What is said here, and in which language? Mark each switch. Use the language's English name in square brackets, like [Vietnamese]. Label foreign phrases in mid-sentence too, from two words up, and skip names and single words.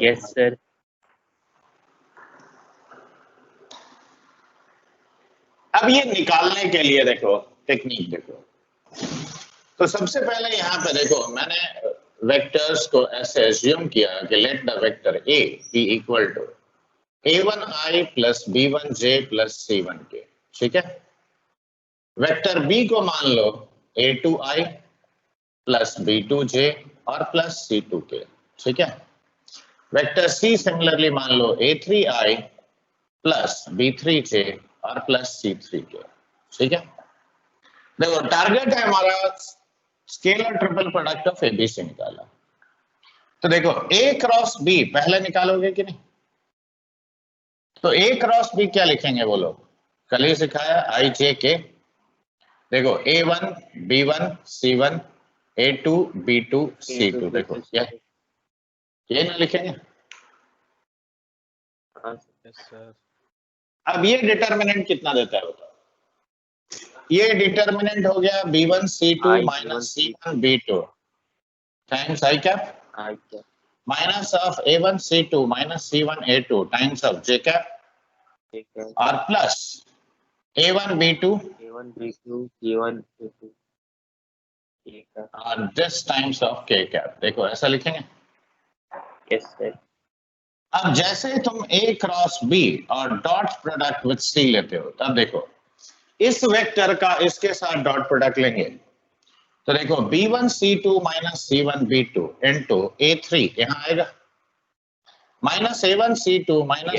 [English] Yes, sir. [Hindi] अब ये निकालने के लिए देखो टेक्निक देखो, तो सबसे पहले यहाँ पे देखो मैंने वेक्टर्स को ऐसे एज्यूम किया कि [English] let the vector a b equal to a1i plus b1j plus c1k, [Hindi] ठीक है। वेक्टर बी को मान लो a2i प्लस b2j और प्लस c2k, ठीक है। वेक्टर सी सिमिलरली मान लो a3i प्लस b3j और प्लस c3k, ठीक है। देखो टारगेट है हमारा [English] scalar triple product of ABC [Hindi] निकाला, तो देखो [English] a cross b [Hindi] पहले निकालोगे कि नहीं? तो [English] a cross b [Hindi] क्या लिखेंगे बोलो, कल ही सिखाया आई जे के। देखो a1 b1 c1 a2 b2 c2, देखो ये ना लिखेंगे। [English] yes sir. [Hindi] अब ये डिटर्मिनेंट कितना देता है बताओ? ये डिटर्मिनेंट हो गया [English] b1 c2 minus c1 b2 times i cap minus of a1 c2 minus c1 a2 times of j cap [Hindi] और [English] plus a1 b2 [Hindi] और [English] this times of k cap, [Hindi] देखो ऐसा लिखेंगे। [English] Yes, sir. [Hindi] अब जैसे तुम [English] a cross b [Hindi] और [English] dot product with c [Hindi] लेते हो, तब देखो इस वेक्टर का इसके साथ [English] dot product [Hindi] लेंगे, तो देखो [English] b1 c2 minus c1 b2 into a3 [Hindi] यहाँ आएगा [English] minus a1 c2 minus